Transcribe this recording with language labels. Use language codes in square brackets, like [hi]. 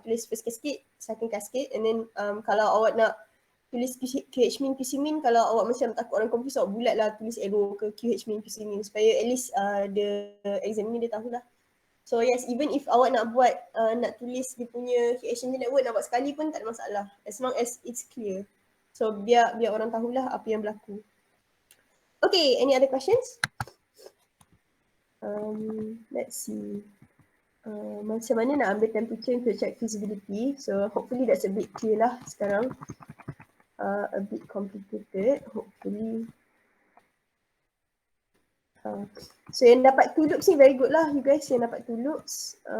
[ms] Tulis [en] first cascade, second cascade. And then [ms] kalau awak nak tulis QH min, QC min, kalau awak macam takut orang confuse, awak bulat lah tulis arrow ke QH min, QC min. Supaya [en] at least the examiner [ms] dia tahu lah. [en] So yes, even if [ms] awak nak buat, nak tulis dia punya heat exchanger network, nak buat sekali pun tak ada masalah. [en] As long as it's clear. [ms] So biar orang tahulah apa yang berlaku. [en] Okay, any other questions? Let's see. [ms] Macam mana nak ambil temperature untuk check feasibility. [en] So hopefully that's a bit clear lah sekarang. A bit complicated, hopefully. [ms] So yang dapat 2 loops ni [en] very good [ms] lah [en] you guys [ms] yang dapat 2 loops.